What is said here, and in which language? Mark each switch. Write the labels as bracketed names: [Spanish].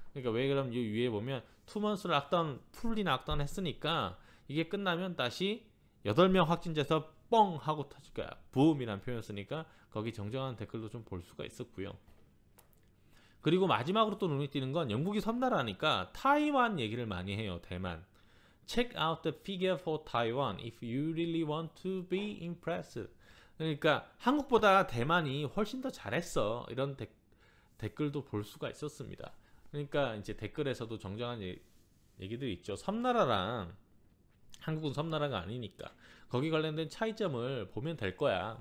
[Korean] 그러니까 왜 그럼 이 위에 보면 2months 락다운, 풀리 락다운 했으니까 이게 끝나면 다시 8명 확진자에서 뻥 하고 터질 거야. 붐이라는 표현 쓰니까 거기 정정한 댓글도 좀 볼 수가 있었고요. 그리고 마지막으로 또 눈에 띄는 건 영국이 섬나라니까 타이완 얘기를 많이 해요. 대만. [English] Check out the figure for Taiwan if you really want to be impressed. [Korean] 그러니까 한국보다 대만이 훨씬 더 잘했어. 이런 댓글도 볼 수가 있었습니다. 그러니까 이제 댓글에서도 정정한 얘기들이 있죠. 섬나라랑 한국은 섬나라가 아니니까 거기 관련된 차이점을 보면 될 거야.